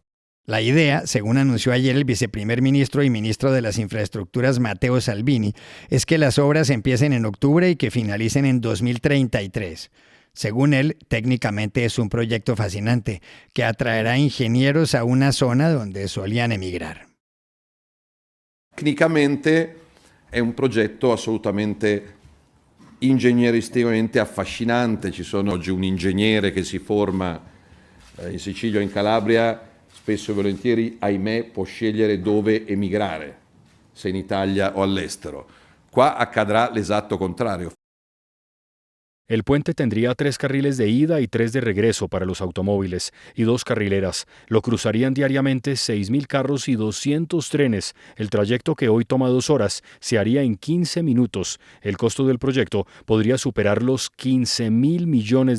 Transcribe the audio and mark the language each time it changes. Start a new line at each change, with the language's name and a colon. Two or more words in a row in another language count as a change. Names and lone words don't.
Spanish: La idea, según anunció ayer el viceprimer ministro y ministro de las Infraestructuras Matteo Salvini, es que las obras empiecen en octubre y que finalicen en 2033. Según él, técnicamente es un proyecto fascinante que atraerá ingenieros a una zona donde solían emigrar.
Italian: Tecnicamente è un progetto assolutamente ingegneristicamente affascinante. Ci sono oggi un ingegnere che si forma in Sicilia o in Calabria, spesso e volentieri, ahimè, può scegliere dove emigrare, se in Italia o all'estero. Qua accadrà l'esatto contrario.
Spanish: El puente tendría 3 carriles de ida y 3 de regreso para los automóviles y 2 carrileras. Lo cruzarían diariamente 6.000 carros y 200 trenes. El trayecto, que hoy toma 2 horas, se haría en 15 minutos. El costo del proyecto podría superar los $15.000 millones.